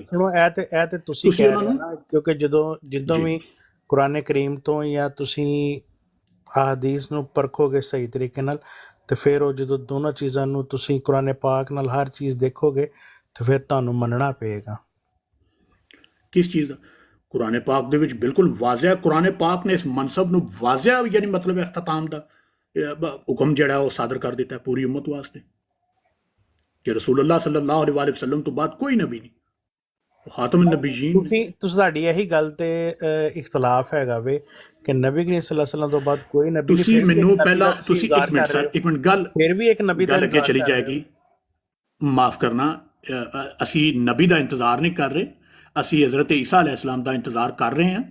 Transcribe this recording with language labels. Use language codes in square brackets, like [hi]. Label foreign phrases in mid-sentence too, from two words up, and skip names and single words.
[pa] ਸੁਣੋ, ਇਹ ਤੇ ਤੁਸੀਂ ਕਹਿ ਰਹੇ ਹੋ ਨਾ, ਕਿਉਂਕਿ ਜਦੋਂ ਵੀ ਕੁਰਾਨ ਕਰੀਮ ਤੋਂ ਜਾਂ ਤੁਸੀਂ ਅਹਾਦੀਸ ਨੂੰ ਪਰਖੋਗੇ ਸਹੀ ਤਰੀਕੇ ਨਾਲ, ਤੇ ਫਿਰ ਉਹ ਜਦੋਂ ਦੋਨੋਂ ਚੀਜ਼ਾਂ ਨੂੰ ਤੁਸੀਂ ਕੁਰਾਨ ਪਾਕ ਨਾਲ ਹਰ ਚੀਜ਼ ਦੇਖੋਗੇ ਤੇ ਫਿਰ ਤੁਹਾਨੂੰ ਮੰਨਣਾ ਪਏਗਾ। ਕਿਸ ਚੀਜ਼ ਦਾ? ਕੁਰਾਨ ਪਾਕ ਦੇ ਵਿੱਚ ਬਿਲਕੁਲ ਵਾਜ਼ਿਹ, ਕੁਰਾਨ ਪਾਕ ਨੇ ਇਸ ਮਨਸਬ ਨੂੰ ਵਾਜ਼ਿਹ ਯਾਨੀ ਮਤਲਬ ਇਖਤਤਾਮ ਦਾ ਹੁਕਮ ਜਿਹੜਾ ਉਹ ਸਾਦਰ ਕਰ ਦਿੱਤਾ ਪੂਰੀ ਉਮਤ ਵਾਸਤੇ ਕਿ [ar] رسول الله صلى الله عليه وسلم [pa] ਤੋਂ ਬਾਅਦ ਕੋਈ ਨਬੀ ਨਹੀਂ, [ar] خاتم النبيين. [pa] ਤੁਸੀਂ ਤੁਹਾਡੀ ਇਹੀ ਗੱਲ ਤੇ ਇਖਤਲਾਫ ਹੈਗਾ ਵੇ ਕਿ ਨਬੀ ਕਰੀਮ [ar] صلى الله عليه وسلم [pa] ਤੋਂ ਬਾਅਦ ਕੋਈ ਨਬੀ ਨਹੀਂ। ਤੁਸੀਂ ਮੈਨੂੰ ਪਹਿਲਾਂ ਤੁਸੀਂ ਇੱਕ ਮਿੰਟ ਸਰ, ਇੱਕ ਮਿੰਟ ਗੱਲ ਫਿਰ ਵੀ ਇੱਕ ਨਬੀ ਦਾ ਅੱਗੇ ਚਲੀ ਜਾਏਗੀ। ਮਾਫ ਕਰਨਾ, ਅਸੀਂ ਨਬੀ ਦਾ ਇੰਤਜ਼ਾਰ ਨਹੀਂ ਕਰ ਰਹੇ, ਅਸੀਂ ਹਜ਼ਰਤ ਈਸਾ अलैहिस्सलाम ਦਾ ਇੰਤਜ਼ਾਰ ਕਰ ਰਹੇ ਹਾਂ।